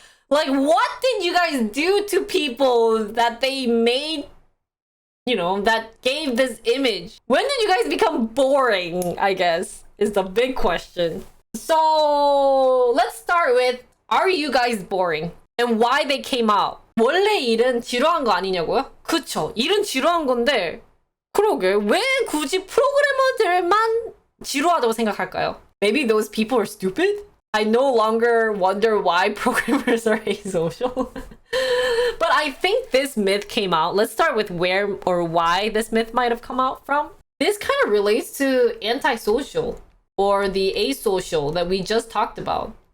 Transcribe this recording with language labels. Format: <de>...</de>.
<en>Like, what did you guys do to people that they made, you know, that gave this image? When did you guys become boring, I guess, is the big question. So, let's start with, are you guys boring? And why they came out?</en> <ko>원래 일은 지루한 거 아니냐고요? 그쵸, 일은 지루한 건데 그러게 왜 굳이 프로그래머들만 지루하다고 생각할까요?</ko> <en>Maybe those people are stupid? I no longer wonder why programmers are asocial. But I think this myth came out. Let's start with where or why this myth might have come out from. This kind of relates to antisocial or the asocial that we just talked about.</en>